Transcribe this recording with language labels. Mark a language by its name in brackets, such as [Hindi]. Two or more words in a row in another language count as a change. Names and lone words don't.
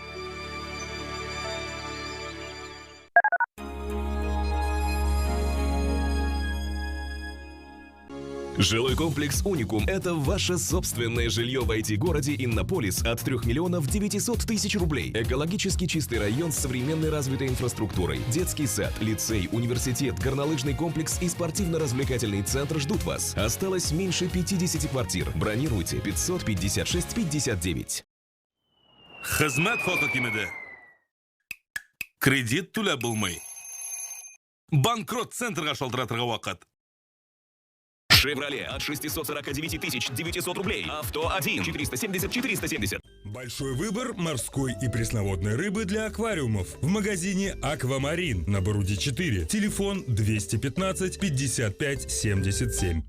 [Russian] Жилой комплекс «Уникум» — это ваше собственное жилье в IT-городе Иннополис от 3 миллионов 900 тысяч рублей. Экологически чистый район с современной развитой инфраструктурой. Детский сад, лицей, университет, горнолыжный комплекс и спортивно-развлекательный центр ждут вас. Осталось меньше 50 квартир. Бронируйте 556 59. [Tatar] Хизмат хокукимиде. Кредит түләп булмый. Банкрот центрга шалтыратырга вакыт. [Russian] «Шевроле» от 649 900 рублей. «Авто-1» 470-470. Большой выбор морской и пресноводной рыбы для аквариумов в магазине «Аквамарин» на Боруди 4. Телефон 215 55 77.